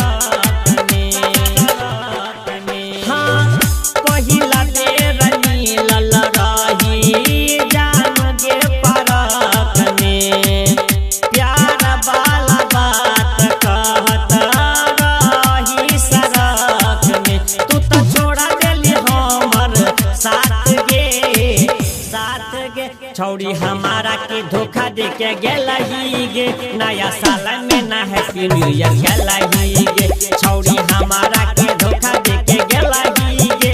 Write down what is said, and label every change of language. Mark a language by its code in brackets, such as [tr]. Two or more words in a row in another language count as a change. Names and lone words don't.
[mai] हाँ पहिला बेर मिलल रही जानोगे परख में, प्यार वाला बात कहत तू तो छोड़ा देली हमर साथ गे। छौड़ी हमारा के धोखा दे के गेला ही गे। नया साल में ना [en] happy new year [mai] गेला ही गे। छौड़ी हमारा के धोखा दे के गेला ही गे।